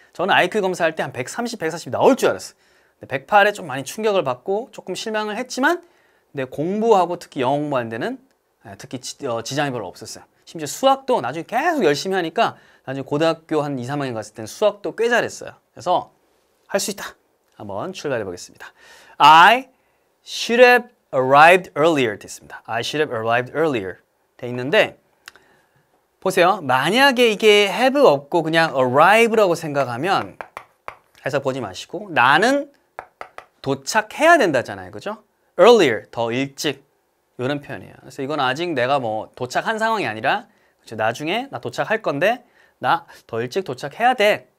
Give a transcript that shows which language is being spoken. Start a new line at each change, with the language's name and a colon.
Korean: 저는 IQ 검사할 때 한 130, 140 나올 줄 알았어요. 108에 좀 많이 충격을 받고 조금 실망을 했지만 근데 공부하고 특히 영어 공부하는 데는 특히 지장이 별로 없었어요. 심지어 수학도 나중에 계속 열심히 하니까 나중에 고등학교 한 2, 3학년 갔을 때는 수학도 꽤 잘했어요. 그래서 할 수 있다. 한번 출발해 보겠습니다.
English: I should have arrived earlier
Korean: 됐습니다.
English: I should have arrived earlier
Korean: 돼 있는데 보세요. 만약에 이게 have 없고 그냥 arrive라고 생각하면 해서 보지 마시고 나는 도착해야 된다잖아요. 그죠? earlier, 더 일찍 이런 표현이에요. 그래서 이건 아직 내가 뭐 도착한 상황이 아니라 그렇죠? 나중에 나 도착할 건데 나 더 일찍 도착해야 돼.